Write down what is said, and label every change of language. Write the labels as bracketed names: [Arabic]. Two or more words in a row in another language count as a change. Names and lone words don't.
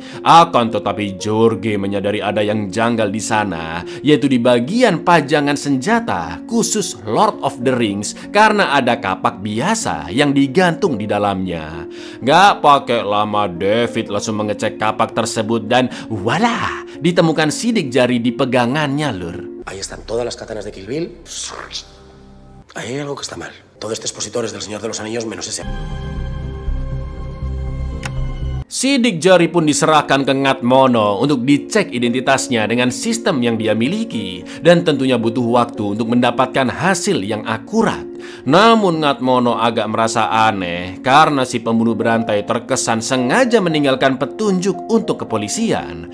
[Indonesian] Akan tetapi Jorge menyadari ada yang janggal di sana, yaitu di bagian pajangan senjata khusus Lord of the Rings karena ada kapak biasa yang digantung di dalamnya. Gak pakai lama David langsung mengecek kapak tersebut dan wala, ditemukan sidik jari di pegangannya, lur. [Spanish] Ahí están todas las katanas de Kill Bill. Ahí hay algo que está mal. Todo este expositor es del Señor de los Anillos menos ese. [Indonesian] Sidik jari pun diserahkan ke Ngatmono untuk dicek identitasnya dengan sistem yang dia miliki dan tentunya butuh waktu untuk mendapatkan hasil yang akurat. Namun Ngatmono agak merasa aneh karena si pembunuh berantai terkesan sengaja meninggalkan petunjuk untuk kepolisian.